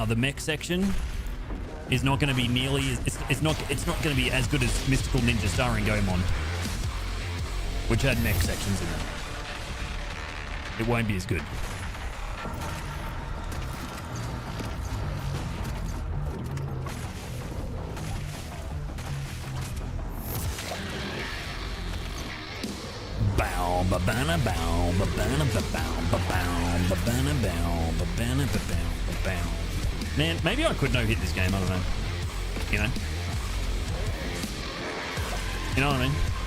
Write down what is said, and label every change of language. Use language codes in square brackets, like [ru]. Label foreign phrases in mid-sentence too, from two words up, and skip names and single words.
[en] The mech section is not going to be nearly as it's not going to be as good as Mystical Ninja starring Gomon, which had mech sections in it. It won't be as good. Bow, ba-bana, bow, ba-bana, ba-bow, ba-bow, ba-bana, bow, ba-bana, ba-bow, ba-bow. Man, maybe I could no-hit this game, I don't know. You know? You know what I mean?